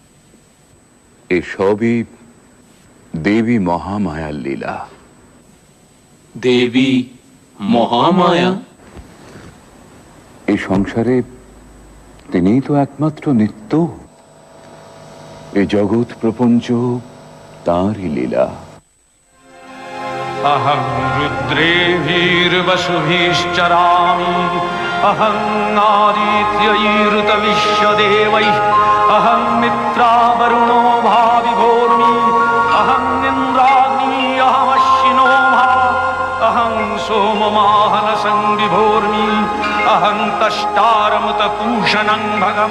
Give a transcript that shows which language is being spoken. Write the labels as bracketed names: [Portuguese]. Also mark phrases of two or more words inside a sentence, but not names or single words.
[Bangla] এসবই দেবী মহামায়ার লীলা। দেবী মহামায়া? এই সংসারে তিনিই তো একমাত্র নিত্য। এই জগৎ প্রপঞ্চ তাঁরই লীলা। [Sanskrit] अहं रुद्रेभिर्वसुभिश्चरामि अहं आदित्यैरुतविश्वदेवैः अहं मित्रावरुणो भाविभोर्मि अहं इन्द्राग्नि अहमश्विनो भा अहं सोममाहनसंविभोर्मि अहं तष्टारमुतपूषणं भगम्